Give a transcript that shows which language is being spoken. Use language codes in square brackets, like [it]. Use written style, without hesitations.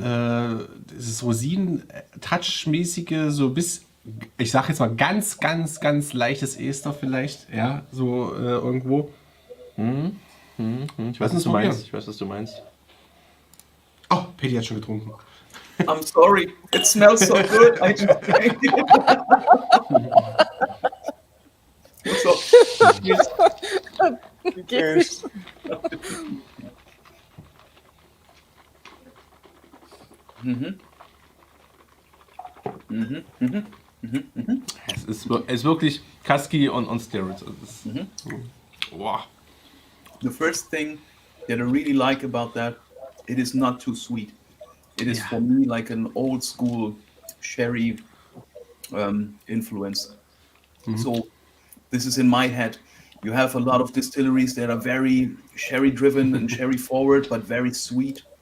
[de] Das ist Rosinen-Touch-mäßige, so bis, ich sag jetzt mal ganz, ganz, ganz leichtes Ester vielleicht. Ja, so irgendwo. Ich weiß, was du meinst. Oh, Pedi hat schon getrunken. [en] I'm sorry, it smells so good. I just can't. So. Cheers. [de] Es ist wirklich Kaski und Steroids. Wow. [en] The first thing that I really like about that, it is not too sweet. It is for me like an old school sherry influence. So this is in my head. You have a lot of distilleries that are very sherry driven and sherry forward, but very sweet.